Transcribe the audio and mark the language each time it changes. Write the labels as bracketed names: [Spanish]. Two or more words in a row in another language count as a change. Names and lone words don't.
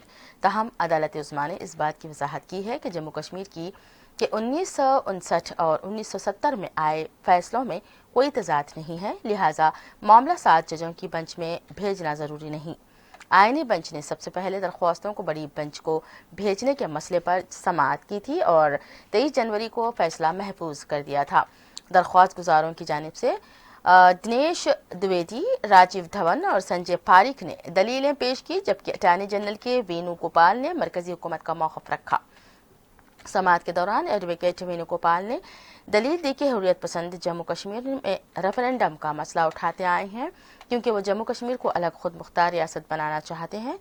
[Urdu] تاہم عدالت عظمیٰ نے اس بات کی وضاحت کی ہے کہ جموں کشمیر کی 1959 اور 1970 میں آئے فیصلوں میں کوئی تضاد نہیں ہے، لہٰذا معاملہ 7 ججوں کی بینچ میں بھیجنا ضروری نہیں۔ آئینی بینچ نے سب سے پہلے درخواستوں کو بڑی بینچ کو بھیجنے کے مسئلے پر سماعت کی تھی اور 23 جنوری کو فیصلہ محفوظ کر دیا تھا۔ درخواست گزاروں کی جانب سے دنیش دویدی، راجیو دھون اور سنجے پاریکھ نے دلیلیں پیش کی، جبکہ اٹارنی جنرل کے وینو گوپال نے مرکزی حکومت کا موقف رکھا۔ سماعت کے دوران ایڈوکیٹ وینو گوپال نے دلیل دی کہ حریت پسند جموں کشمیر میں ریفرنڈم کا مسئلہ اٹھاتے آئے ہیں کیونکہ وہ جموں کشمیر کو الگ خود مختار ریاست بنانا چاہتے ہیں۔